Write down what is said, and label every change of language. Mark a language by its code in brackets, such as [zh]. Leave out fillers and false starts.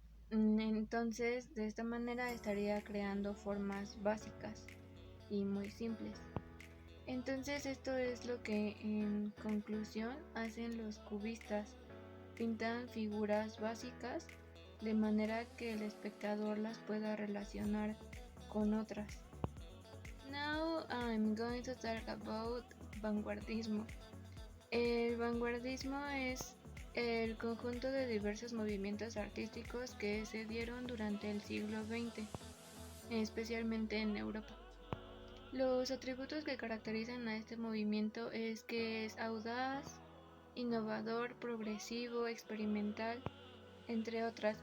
[es] Entonces, de esta manera estaría creando formas básicas y muy simples. Entonces, esto es lo que en conclusión hacen los cubistas. Pintan figuras básicas de manera que el espectador las pueda relacionar con otras. [en] Now I'm going to talk about vanguardismo. [es] El vanguardismo es el conjunto de diversos movimientos artísticos que se dieron durante el siglo XX, especialmente en Europa. Los atributos que caracterizan a este movimiento es que es audaz, innovador, progresivo, experimental, entre otras.